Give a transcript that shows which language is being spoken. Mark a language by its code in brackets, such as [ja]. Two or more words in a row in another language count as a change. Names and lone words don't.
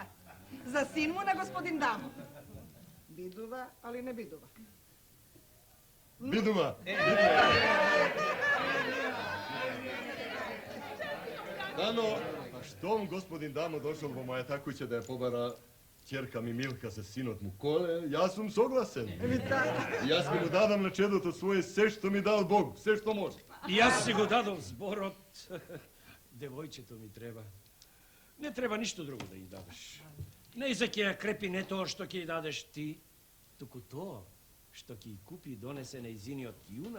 [mk] За син му на господин Дамо. Бидува, али не бидува. Бидува! Дано, а штом господин Дамо дошол во мојата куќа да ја побара, Ćerka mi Milka sa sinot mu Kole, ja sam soglасен. така. Јас ќе му дадам на чедото своje се што ми дал Бог, се што може. И јас си го дадов зборот. Девојчето ми треба. Не треба ништо друго да ја дадеш. Не за ќе ја крепи не тоа што ќе ја дадеш ти, туку тоа што ќе ја купи и донесе нејзиниот јунак.